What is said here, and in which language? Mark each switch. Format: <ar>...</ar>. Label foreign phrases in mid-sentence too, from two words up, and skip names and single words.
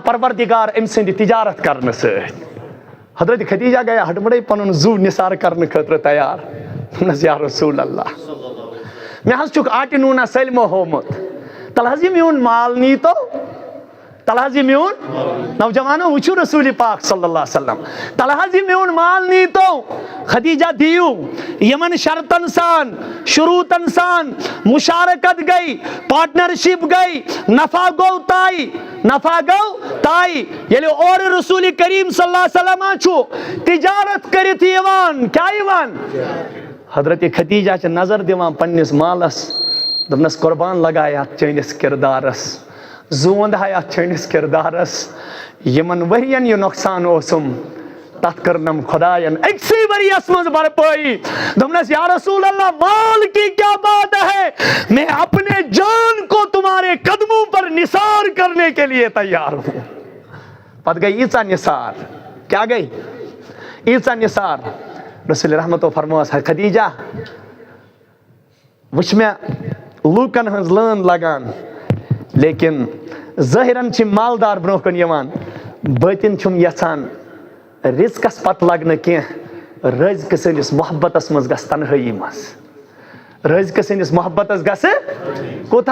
<ks>پروردگار أمۍ سٕنٛدِ تجارت کرنہٕ سۭتۍ حضرت خدیجہ گٔے ہٹمڑے پنُن زُو نثار کرنہٕ خٲطرٕ تیار دوٚپنس</ks> <ar>یا رسول اللہ</ar> <ks>مےٚ حظ چھُکھ آٹہِ نوٗنا سٲلمو ہومُت تلہٕ حظ یہِ میون مال نیٖتو تلہٕ حظ یہِ میون نوجوانو وٕچھِو رسول پاک</ks> <ar>صلی اللہ علیہ وسلم</ar> <ks>تلہٕ حظ یہِ میون مال نیٖتو خدیجہ دِیِو یمن شرطن سان شروٗطن سان مشارکت گئی پارٹنرشپ گئی نفع گوٚو تاے ییٚلہِ اورٕ رسول کریم</ks> <ar>صلی اللہ علیہ وسلم</ar> <ks>چھُ تجارت کٔرِتھ یِوان کیٛاہ یِوان حضرت خدیجہ چھِ نظر دِوان پننِس مالس دوٚپنس قربان لگایہِ اتھ چٲنِس کردارس زوٗن ہاے اتھ چٲنِس کردارس یمن ؤرین یہِ نۄقصان اوسُم تتھ کٔرنم خداین أکسٕے ؤرِیس منٛز بھرپٲیی دوٚپنس</ks> <ar>یا رسول اللہ</ar> <ur>مال کی کیا بات ہے میں اپنے جان کو تمہارے قدموں پر نثار کرنے کے لیے تیار ہوں</ur> <ks>پتہٕ گٔے ییٖژاہ نثار کیٛاہ گٔے ییٖژاہ نثار رسول رحمتو فرموس ہے خدیجہ وٕچھ مےٚ لوٗکن ہٕنٛز لٲن لگان لیکن ظٲہِرن چھِ مالدار برونٛہہ کُن یِوان بٲطِن چھُم یژھان رزقس پتہٕ لگنہٕ کینٛہہ رٲزقہٕ سٕنٛدِس محبتس منٛز گژھِ تنہٲیی منٛز رٲزقہٕ سٕنٛدِس محبتس گژھِ کوٚت</ks>